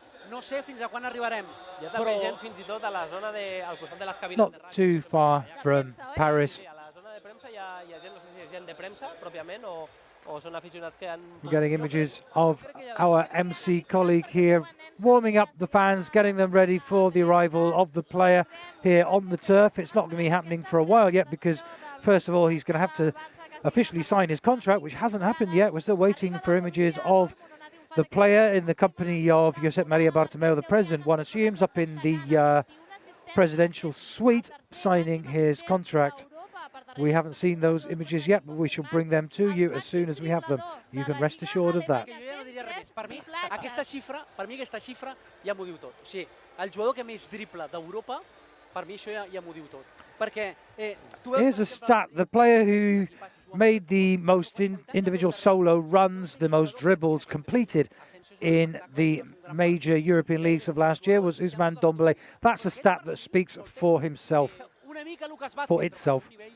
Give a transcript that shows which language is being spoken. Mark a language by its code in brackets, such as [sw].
[ca] No sé fins a quan arribarem. Hi ha també gent fins i tot a la zona al costat de les cabines [en] Not [ca] de ràdio. [en] too far from Paris. [ca] A la zona de premsa hi ha gent, no sé si és gent de premsa pròpiament o són aficionats que han... [en] We're getting images of our MC colleague here warming up the fans, getting them ready for the arrival of the player here on the turf. It's not going to be happening for a while yet because, first of all, he's going to have to officially sign his contract, which hasn't happened yet. We're still waiting for images of the player in the company of Josep Maria Bartomeu, the president, one assumes, up in the presidential suite, signing his contract. We haven't seen those images yet, but we shall bring them to you as soon as we have them. You can rest assured of that. [ca] Per mi, aquesta xifra ja m'ho diu tot. O sigui, el jugador que més dribla d'Europa, per mi això ja m'ho diu tot. Perquè [en] here's a stat. The player who made the most individual solo runs, the most dribbles completed in the major European leagues of last year was Ousmane Dembélé. That's a stat that speaks for himself, for itself.